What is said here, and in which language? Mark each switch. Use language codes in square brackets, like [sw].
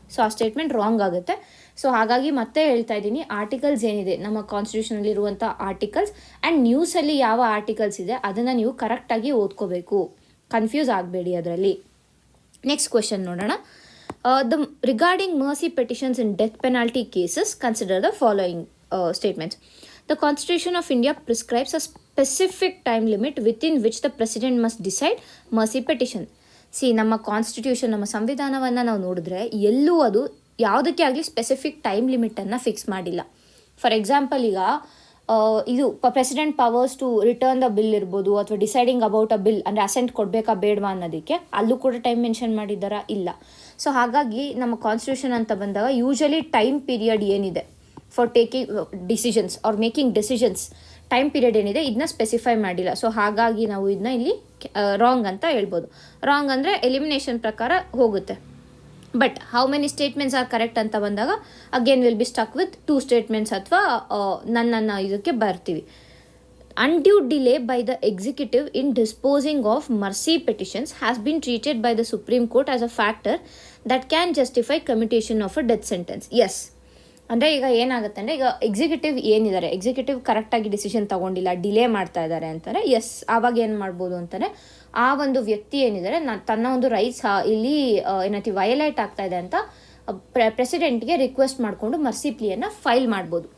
[kn] So ಆ statement wrong ಆಗುತ್ತೆ. So ಹಾಗಾಗಿ ಮತ್ತೆ ಹೇಳ್ತಾ ಇದ್ದೀನಿ, ಆರ್ಟಿಕಲ್ಸ್ ಏನಿದೆ ನಮ್ಮ ಕಾನ್ಸ್ಟಿಟ್ಯೂಷನಲ್ಲಿರುವಂಥ ಆರ್ಟಿಕಲ್ಸ್ ಆ್ಯಂಡ್ ನ್ಯೂಸಲ್ಲಿ ಯಾವ ಆರ್ಟಿಕಲ್ಸ್ ಇದೆ ಅದನ್ನು ನೀವು ಕರೆಕ್ಟಾಗಿ ಓದ್ಕೋಬೇಕು, ಕನ್ಫ್ಯೂಸ್ ಆಗಬೇಡಿ ಅದರಲ್ಲಿ. ನೆಕ್ಸ್ಟ್ ಕ್ವೆಶನ್ ನೋಡೋಣ. [en] Regarding mercy petitions in death penalty cases, consider the following statements. The Constitution of India prescribes a specific time limit within which the President must decide mercy petition. [kn] ನಮ್ಮ constitution, ನಮ್ಮ ಸಂವಿಧಾನವನ್ನು ನಾವು ನೋಡಿದ್ರೆ ಎಲ್ಲೂ ಅದು ಯಾವುದಕ್ಕೆ ಆಗಲಿ ಸ್ಪೆಸಿಫಿಕ್ ಟೈಮ್ ಲಿಮಿಟನ್ನು ಫಿಕ್ಸ್ ಮಾಡಿಲ್ಲ. ಫಾರ್ ಎಕ್ಸಾಂಪಲ್ ಈಗ ಇದು [en] president powers to return the bill [kn] ಇರ್ಬೋದು, ಅಥವಾ [en] deciding about a bill [kn] ಅಂದರೆ ಅಸೆಂಟ್ ಕೊಡಬೇಕಾ ಬೇಡವಾ ಅನ್ನೋದಕ್ಕೆ ಅಲ್ಲೂ ಕೂಡ ಟೈಮ್ ಮೆನ್ಷನ್ ಮಾಡಿದ್ದಾರಾ? ಇಲ್ಲ. ಸೊ ಹಾಗಾಗಿ ನಮ್ಮ ಕಾನ್ಸ್ಟಿಟ್ಯೂಷನ್ ಅಂತ ಬಂದಾಗ ಯೂಶಲಿ ಟೈಮ್ ಪೀರಿಯಡ್ ಏನಿದೆ [en] for taking decisions or making decisions, [kn] time period ಏನಿದೆ ಇದನ್ನ ಸ್ಪೆಸಿಫೈ ಮಾಡಿಲ್ಲ. ಸೊ ಹಾಗಾಗಿ ನಾವು ಇದನ್ನ ಇಲ್ಲಿ ರಾಂಗ್ ಅಂತ ಹೇಳ್ಬೋದು. ರಾಂಗ್ ಅಂದರೆ ಎಲಿಮಿನೇಷನ್ ಪ್ರಕಾರ ಹೋಗುತ್ತೆ. [en] but how many statements are correct [kn] ಅಂತ ಬಂದಾಗ [en] again will be stuck with 2 statements [kn] ಅಥವಾ ನನ್ನ ಇದಕ್ಕೆ ಬರ್ತೀವಿ. [en] Undue delay by the executive in disposing of mercy petitions has been treated by the Supreme Court as a factor that can justify commutation of a death sentence. Yes. [kn] ಅಂದರೆ ಈಗ ಏನಾಗುತ್ತೆ ಅಂದರೆ, ಈಗ executive executive ಕರೆಕ್ಟಾಗಿ decision ತೊಗೊಂಡಿಲ್ಲ, delay ಮಾಡ್ತಾ ಇದ್ದಾರೆ ಅಂತಾರೆ. S, ಆವಾಗ ಏನು ಮಾಡ್ಬೋದು ಅಂತಾರೆ, ಆ ಒಂದು ವ್ಯಕ್ತಿ ಏನಿದ್ದಾರೆ ತನ್ನ ಒಂದು ರೈಟ್ಸ್ ಇಲ್ಲಿ ಏನೈತಿ ವಯಲೇಟ್ ಆಗ್ತಾ ಇದೆ ಅಂತ ಪ್ರೆಸಿಡೆಂಟ್ಗೆ ರಿಕ್ವೆಸ್ಟ್ ಮಾಡಿಕೊಂಡು ಮರ್ಸಿ ಪ್ಲಿಯನ್ನು ಫೈಲ್ ಮಾಡ್ಬೋದು.